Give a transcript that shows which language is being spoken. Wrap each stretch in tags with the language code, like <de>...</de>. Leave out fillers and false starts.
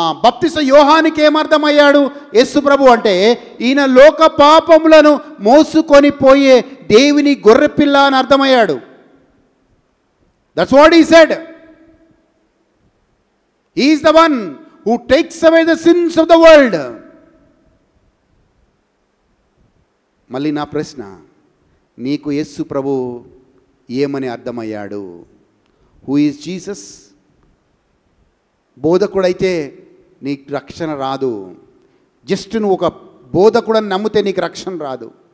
<te>బాప్తిస యోహానికి ఏమర్థమయ్యాడు యేసు ప్రభు అంటే? ఈయన లోక పాపములను మోసుకొని పోయే దేవుని గొర్రెపిల్ల అని అర్థమయ్యాడు.</te> <en>That's what he said. He is the one who takes away the sins of the world.</en> <te>మళ్ళీ నా ప్రశ్న, నీకు యేసు ప్రభు ఏమని అర్థమయ్యాడు?</te> <en>Who is Jesus?</en> <te>బోధకుడైతే నీకు రక్షణ రాదు. జస్ట్ నువ్వు ఒక బోధకుడని నమ్మితే నీకు రక్షణ రాదు.</te>